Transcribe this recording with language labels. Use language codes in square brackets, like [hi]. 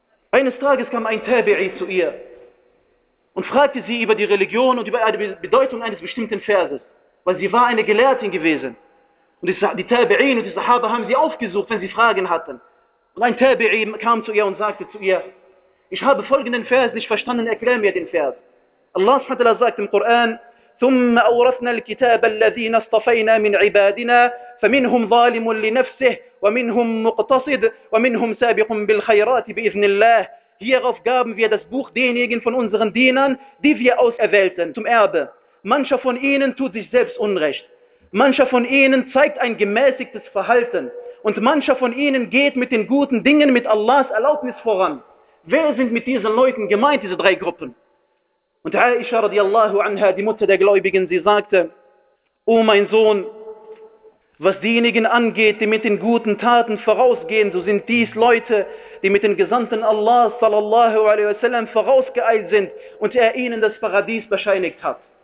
[de] Eines Tages kam ein Tabi'i zu ihr und fragte sie über die Religion und über die Bedeutung eines bestimmten Verses, weil sie war eine Gelehrtin gewesen. Und die Tabi'in und die Sahaba haben sie aufgesucht, wenn sie Fragen hatten. Und ein Tabi'i kam zu ihr und sagte zu ihr, ich habe folgenden Vers nicht verstanden, erklär mir den Vers. Allah subhanahu wa ta'ala sagt im Koran, [ar] ثم أورثنا الكتاب الذين اصطفينا من عبادنا فمنهم ظالم لنفسه ومنهم مقتصد ومنهم سابق بالخيرات بإذن الله. [de] Hier auf gaben wir das Buch denjenigen von unseren Dienern, die wir auserwählten, zum Erbe. Mancher von ihnen tut sich selbst Unrecht. Mancher von ihnen zeigt ein gemäßigtes Verhalten. Und mancher von ihnen geht mit den guten Dingen mit Allahs Erlaubnis voran. Wer sind mit diesen Leuten gemeint, diese drei Gruppen? Und Aisha radiallahu anha, die Mutter der Gläubigen, sie sagte, O mein Sohn, was diejenigen angeht, die mit den guten Taten vorausgehen, so sind dies Leute, die mit den Gesandten Allahs sallallahu alaihi wasallam vorausgeeilt sind und er ihnen das Paradies bescheinigt hat.